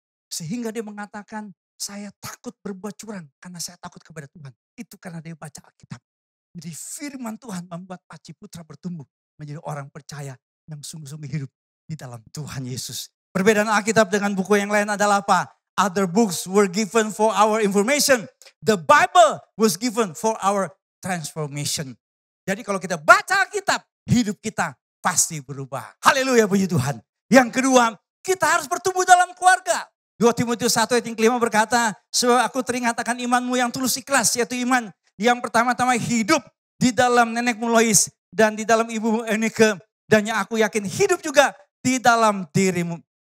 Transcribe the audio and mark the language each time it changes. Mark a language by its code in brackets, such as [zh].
[id] Sehingga dia mengatakan, saya takut berbuat curang karena saya takut kepada Tuhan. Itu karena dia baca Alkitab. Jadi firman Tuhan membuat Pak Ciputra bertumbuh menjadi orang percaya yang sungguh-sungguh hidup di dalam Tuhan Yesus. Perbedaan Alkitab dengan buku yang lain adalah apa? [en] Other books were given for our information. The Bible was given for our transformation. [id] Jadi kalau kita baca Alkitab, hidup kita pasti berubah. Haleluya, puji Tuhan. Yang kedua, kita harus bertumbuh dalam keluarga. 2 Timotius 1 ayat yang kelima berkata, sebab aku teringat akan imanmu yang tulus ikhlas, yaitu iman yang pertama-tama hidup di dalam nenekmu Lois dan di dalam ibumu Eunike, dan yang aku yakin hidup juga di dalam dirimu.